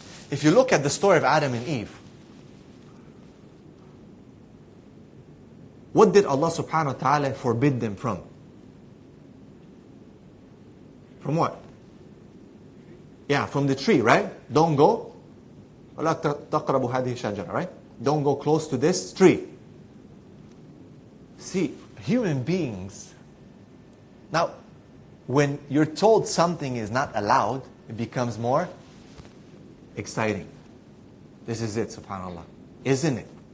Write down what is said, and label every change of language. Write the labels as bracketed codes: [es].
[en] If you look at the story of Adam and Eve, what did Allah subhanahu wa ta'ala forbid them from? From what? Yeah, from the tree, right? Don't go. [ar] وَلَا تَقْرَبُوا هَذِهِ الشَّجَرَةَ, [en] right? Don't go close to this tree. See, human beings, now, when you're told something is not allowed, it becomes more exciting. This is it, subhanAllah. Isn't it?